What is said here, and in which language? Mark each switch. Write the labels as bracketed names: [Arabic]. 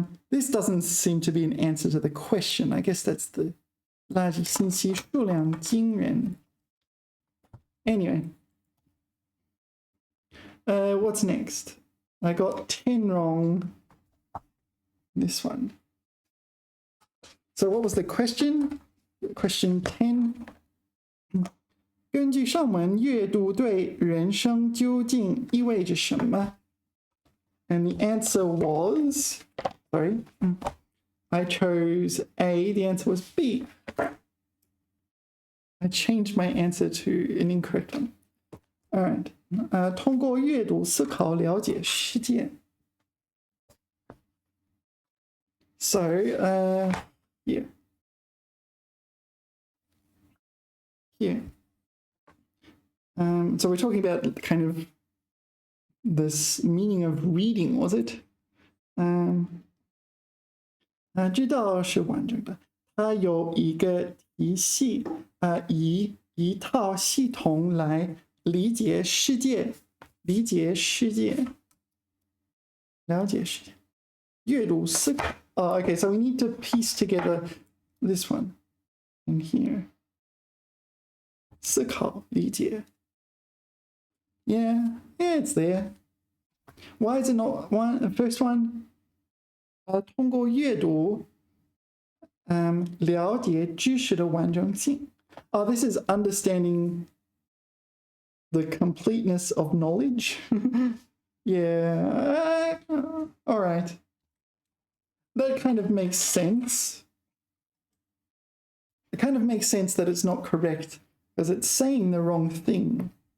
[English] This doesn't seem to be an answer to the question. I guess that's the [Chinese] 垃圾信息数量惊人. [English] Anyway. What's next? I got 10 wrong. This one. So what was the question? Question 10. [Chinese] 根据上文阅读对人生究竟意味着什么? [English] And the answer was, sorry, I chose A, the answer was B. I changed my answer to an incorrect one. All right. [Chinese] 通过阅读思考了解世界. [English] So, yeah. Here. So we're talking about kind of this meaning of reading, was it? [Chinese] 知道是完整的，它有一个体系，以一套系统来理解世界，理解世界，了解世界，阅读思考。 [English] Oh, okay, so we need to piece together this one in here. [Chinese] 思考，理解。 [English] Yeah, it's there. Why is it not one? The first one? [Chinese] 通过阅读，了解知识的完整性。 [English] Oh, this is understanding the completeness of knowledge. Yeah, all right. That kind of makes sense. It kind of makes sense that it's not correct because it's saying the wrong thing.